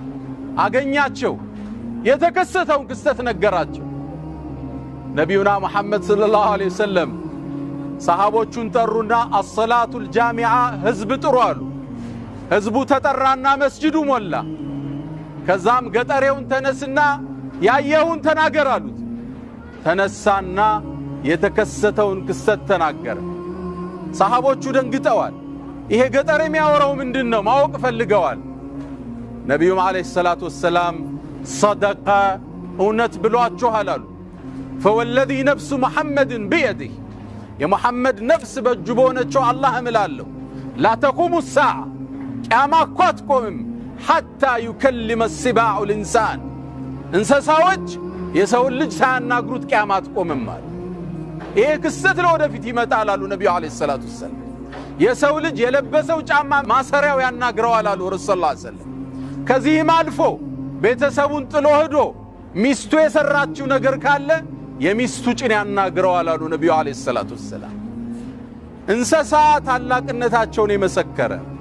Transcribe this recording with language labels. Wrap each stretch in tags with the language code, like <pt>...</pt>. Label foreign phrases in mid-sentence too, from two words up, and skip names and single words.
<am>አገኛቸው። የተከሰተውን ክስተት ነገራቸው። ነብዩና መሐመድ</am> <ar>صلى الله عليه وسلم</ar> <am>ሰሃቦቹን ጠሩና</am> <ar>الصلاة الجامعة</ar> <am>ህዝብ ጥሩ አሉ። ህዝቡ ተጠራና መስጂዱ ሞላ። ከዛም ገጠሬውን ተነስና ያየውን ተናገር አሉት። ተነሳና የተከሰተውን ክስተት ተናገረ። ሰሃቦቹ ደንግጠዋል። ይሄ ገጠር የሚያወራው ምንድነው ማወቅ ፈልገዋል። ነብዩም</am> <ar>عليه الصلاة والسلام</ar> <am>صدق እውነት ብሏችኋል አሉ።</am> <ar>فوالذي نفس محمد بيده</ar> <am>የሙሐመድ ነፍስ በእጁ በሆነችው አላህ እምላለሁ</am> <ar>لا تقوم الساعة</ar> <am>ቂያማ እኮ አትቆምም</am> <ar>حتى يكلم السباع الإنسان</ar> <am>እንስሳዎች የሰው ልጅ ሳያናግሩት ቂያማ አትቆምም አሉ። ይሄ ክስተት ለወደፊት ይመጣል አሉ ነብዩ</am> <ar>عليه الصلاة والسلام።</ar> <am>የሰው ልጅ የለበሰው ጫማ ማሰሪያው ያናግረዋል አሉ ረሱል</am> <ar>صلى الله عليه وسلم።</ar> <am>ከዚህም አልፎ ቤተሰቡን ጥሎ ሄዶ ሚስቱ የሰራችው ነገር ካለ የሚስቱ ጭን ያናግረዋል አሉ ነብዩ</am> <ar>عليه الصلاة والسلام።</ar> <am>እንስሳ ታላቅነታቸውን የመሰከረ</am>